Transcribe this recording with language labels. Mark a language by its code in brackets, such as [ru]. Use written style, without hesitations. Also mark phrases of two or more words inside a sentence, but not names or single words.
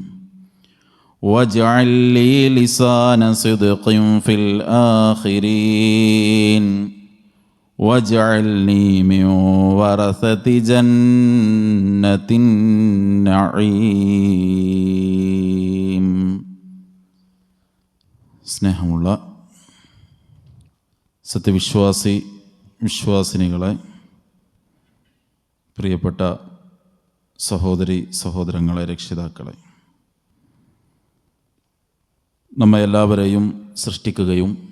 [ar] واجعل لي لسان صدق في الآخرين واجعلني من ورثة جنة النعيم. [ml] സ്നേഹമുള്ള വിശ്വാസിനികളെ, പ്രിയപ്പെട്ട സഹോദരി സഹോദരങ്ങളെ, രക്ഷിതാക്കളെ, നമ്മെ എല്ലാവരെയും സൃഷ്ടിക്കുകയും